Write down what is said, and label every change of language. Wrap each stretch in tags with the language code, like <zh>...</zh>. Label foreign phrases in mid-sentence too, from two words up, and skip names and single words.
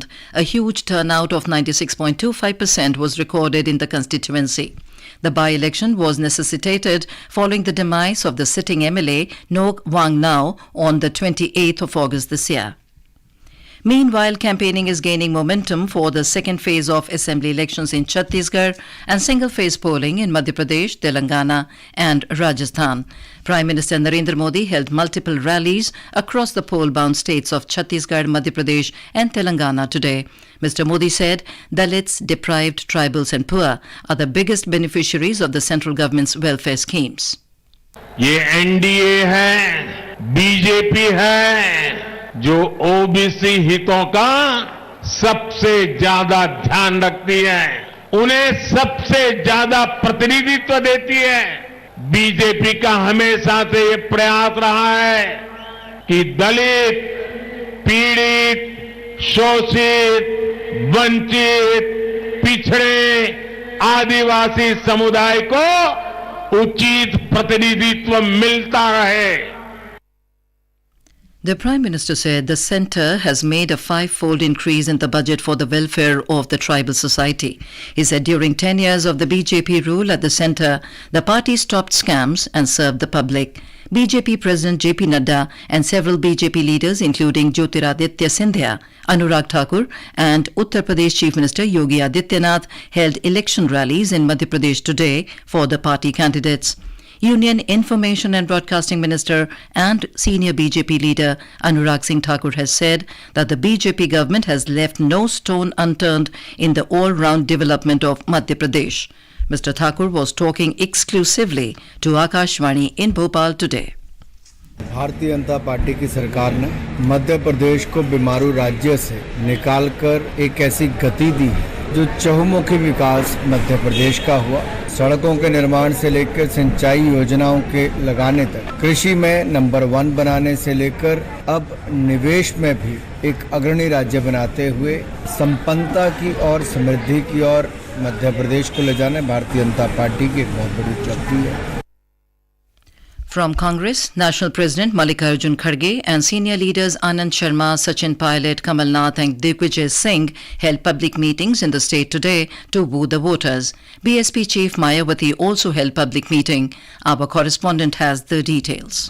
<en>A huge turnout of 96.25% was recorded in the constituency. The by-election was necessitated following the demise of the sitting MLA Nok Wang Nao on the 28th of August this year. Meanwhile, campaigning is gaining momentum for the second phase of assembly elections in Chhattisgarh and single-phase polling in Madhya Pradesh, Telangana and Rajasthan. Prime Minister Narendra Modi held multiple rallies across the poll-bound states of Chhattisgarh, Madhya Pradesh and Telangana today. Mr. Modi said Dalits, deprived, tribals and poor are the biggest beneficiaries of the central government's welfare schemes.</en> <hi>ये एनडीए है, बीजेपी है, जो ओबीसी हितों का सबसे ज्यादा ध्यान रखती है, उन्हें सबसे ज्यादा प्रतिनिधित्व देती है। बीजेपी का हमेशा से ये प्रयास रहा है कि दलित, पीड़ित, शोषित, वंचित, पिछड़े, आदिवासी समुदाय को उचित प्रतिनिधित्व मिलता रहे।</hi> <en>The Prime Minister said the centre has made a 5-fold increase in the budget for the welfare of the tribal society. He said during 10 years of the BJP rule at the centre, the party stopped scams and served the public. BJP President JP Nadda and several BJP leaders including Jyotiraditya Scindia, Anurag Thakur and Uttar Pradesh Chief Minister Yogi Adityanath held election rallies in Madhya Pradesh today for the party candidates. Union Information and Broadcasting Minister and senior BJP leader Anurag Singh Thakur has said that the BJP government has left no stone unturned in the all-round development of Madhya Pradesh. Mr. Thakur was talking exclusively to Akashvani in Bhopal today.</en> <hi>भारतीय जनता पार्टी की सरकार ने मध्य प्रदेश को बीमारू राज्य से निकालकर एक ऐसी गति दी जो चहुमुखी विकास मध्य प्रदेश का हुआ। सड़कों के निर्माण से लेकर सिंचाई योजनाओं के लगाने तक, कृषि में नंबर 1 बनाने से लेकर अब निवेश में भी एक अग्रणी राज्य बनाते हुए संपन्नता की और समृद्धि की ओर मध्य प्रदेश को ले जाने भारतीय जनता पार्टी की एक बहुत बड़ी उपलब्धि है।</hi> <en>From Congress, National President Mallikarjun Kharge and senior leaders Anand Sharma, Sachin Pilot, Kamal Nath and Digvijay Singh held public meetings in the state today to woo the voters. BSP Chief Mayawati also held public meeting. Our correspondent has the details.</en>